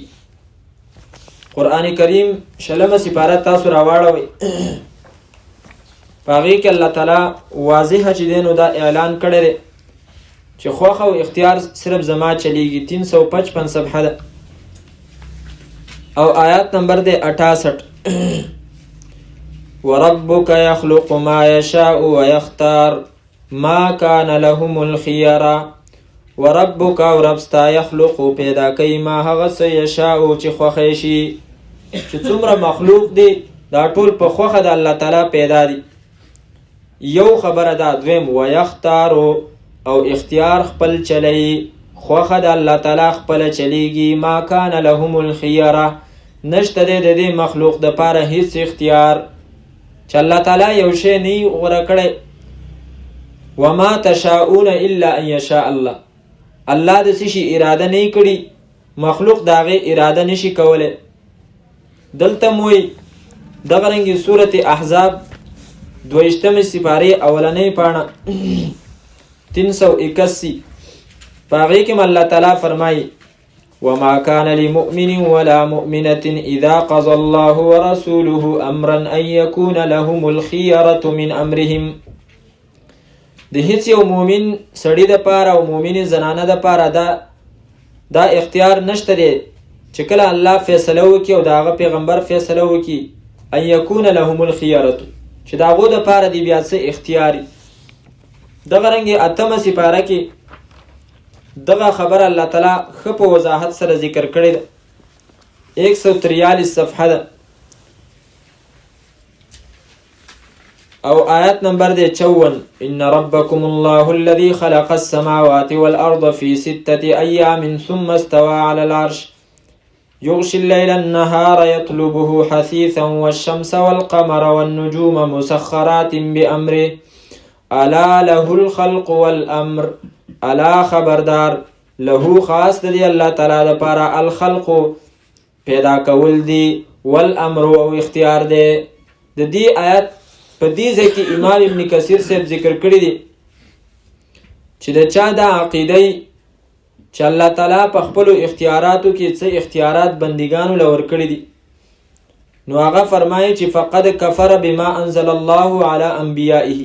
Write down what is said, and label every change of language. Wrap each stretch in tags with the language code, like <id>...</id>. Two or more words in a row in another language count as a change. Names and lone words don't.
<ps>قرآن کریم 6 سپاره تاسو راواړوئ، په هغې کې الله تعالی واضحه چې دی نو دا اعلان کړی دی چې خوښه او اختیار صرف زما چلیږي. 355 صفحه ده او آیات نمبر دی 68.</ps> <ar>وربك يخلق ما يشاء ويختار ما كان لهم الخيار.</ar> <ps>وربك او ربستا يخلق پیدا کوي ما هغه څه یشاء چې خوښی شي، چې څومره مخلوق دی دا ټول په خوښه د الله تعالی پیدا دي. یو خبره ده. دویم ويختار او اختیار خپل چلی، خوښه د الله تعالی خپل چلیږي.</ps> <ar>ما كان لهم الخيار،</ar> <ps>نشته دی د دې مخلوق د پاره هیڅ اختیار چې الله تعالی یو شی نه غوره کړی.</ps> <ar>وما تشاؤون الا ان یشاء الله،</ar> <ps>الله د څه شي اراده نه کړي مخلوق د هغې اراده نشي کولی. دلته موی دغه رنګې سورت احزاب 22 سپارې اولنۍ پاڼه 381 په هغې کې الله تعالی فرمایي</ps> <ar>وما كان لمؤمن ولا مؤمنة إذا قضى الله ورسوله أمرا أن يكون لهم الخيرة من أمرهم.</ar> <ps>د هیڅ یو مؤمن سړي د پاره او مؤمن زنانه د پاره دا اختیار نشته دی چې کله الله فیصله وکړي او د هغه پیغمبر فیصله وکړي</ps> <ar>ان یکون لهم الخيرة،</ar> <ps>چې د هغو دپاره دي بیا څه اختیاري. دغه رنګې 8مه سپاره کې دغه خبر الله تعالی ښه په وضاحت سره ذکر کړې ده. 143 صفحه ده او آیت نمبر ده 54.</ps> <ar>ان ربکم الله الذي خلق السماوات والارض في 6 ايام ثم استوى على العرش يغشي الليل النهار يطلبه حثيثا والشمس والقمر والنجوم مسخرات بأمره الا له الخلق والامر.</ar> <ps>الا خبردار له خاص دی الله تعالی د پاره الخلق پیدا کول دی والامر او اختیار دی. د دې آیت په دې ځای کې امام ابن کثیر صاحب ذکر کړی دی چې د چا د عقیده چې الله تعالی په خپل اختیاراتو کې څه اختیارات بندګانو لور کړی دي، نو هغه فرمایي چې</ps> <ar>فقد کفر بما انزل الله علی انبیائه.</ar>